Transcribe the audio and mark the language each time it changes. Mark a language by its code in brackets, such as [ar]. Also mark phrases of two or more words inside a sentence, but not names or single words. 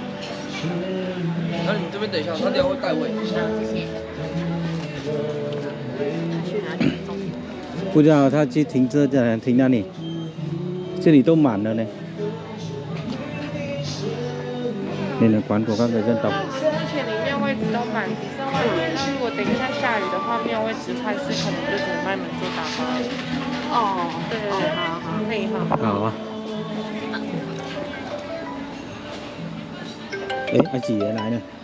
[zh] 那你这边等一下，他等下会带位。好，谢谢。他去哪里？不知道他去停车在停哪里？这里都满了呢。那个馆 [vi] của các người dân tộc。 [zh] 目前里面位置都满，只剩外面。那如果等一下下雨的话，没有位置派是可能就只能卖门做打包。哦，对对对，好好，可以哈。好啊。哎，阿姐也来了。